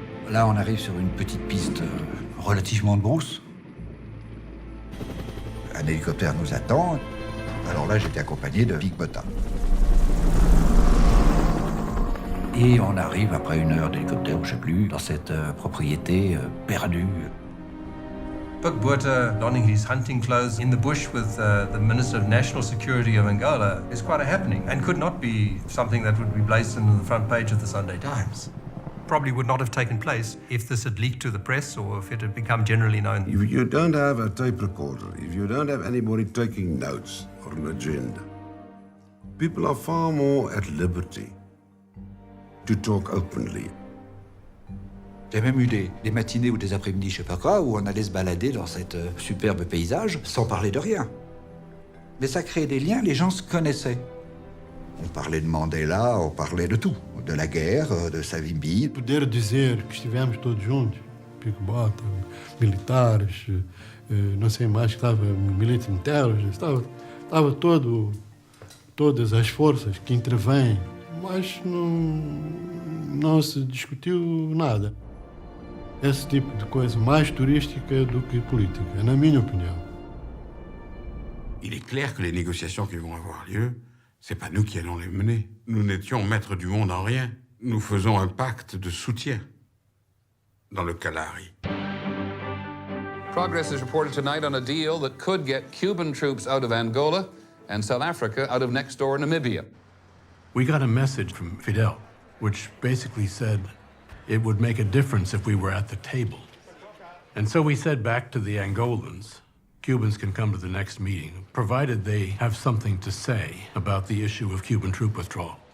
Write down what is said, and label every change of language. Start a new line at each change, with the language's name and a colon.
French: Là, on arrive sur une petite piste relativement de brousse. Un hélicoptère nous attend. Alors là, j'étais accompagné de Big Bota. Et on arrive, après 1 heure d'hélicoptère, je ne sais plus, dans cette propriété perdue.
English: Pik Botha donning his hunting clothes in the bush with the Minister of National Security of Angola is quite a happening and could not be something that would be placed on the front page of the Sunday Times. Probably would not have taken place if this had leaked to the press or if it had become generally known. If you don't have a tape recorder, if you don't have anybody taking notes or an agenda, people are far more at liberty to talk openly.
French: Il y a même eu des matinées ou des après-midi, je sais pas quoi, où on allait se balader dans cet superbe paysage sans parler de rien. Mais ça créait des liens, les gens se connaissaient. On parlait de Mandela, on parlait de tout. De la guerre, de Savimbi.
Portuguese: Poder dizer que estivemos todos juntos, Pik Botha, militares, não sei mais que estava milícia internos, estava todas as forças que intervêm, mas não se discutiu nada. Esse tipo de coisa mais turística do que política, na minha opinião.
French: Il est clair que les négociations qui vont avoir lieu, c'est pas nous qui allons les mener. Nous n'étions maîtres du monde en rien. Nous faisons un pacte de soutien dans le Kalahari.
English: Progress is reported tonight on a deal that could get Cuban troops out of Angola and South Africa out of next door Namibia. We got a message from Fidel, which basically said it would make a difference if we were at the table. And so we said back to the Angolans, Cubans can come to the next meeting, provided they have something to say about the issue of Cuban troop withdrawal.